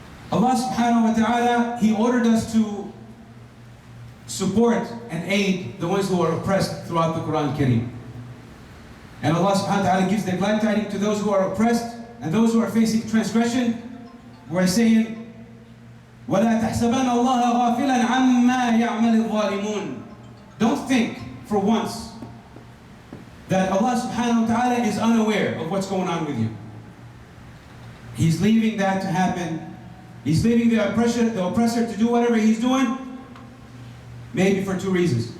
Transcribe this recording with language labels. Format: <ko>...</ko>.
<en>Allah subhanahu wa ta'ala, he ordered us to support and aid the ones who are oppressed throughout the Quran Kareem. And Allah subhanahu wa ta'ala gives the glad tidings to those who are oppressed and those who are facing transgression. We're saying,</en> <ar>وَلَا تَحْسَبَنَّ اللَّهَ غَافِلًا عَمَّا يَعْمَلِ الظَّالِمُونَ.</ar> <en>Don't think for once that Allah subhanahu wa ta'ala is unaware of what's going on with you. He's leaving that to happen. He's leaving the oppressor to do whatever he's doing, maybe for 2 reasons.</en>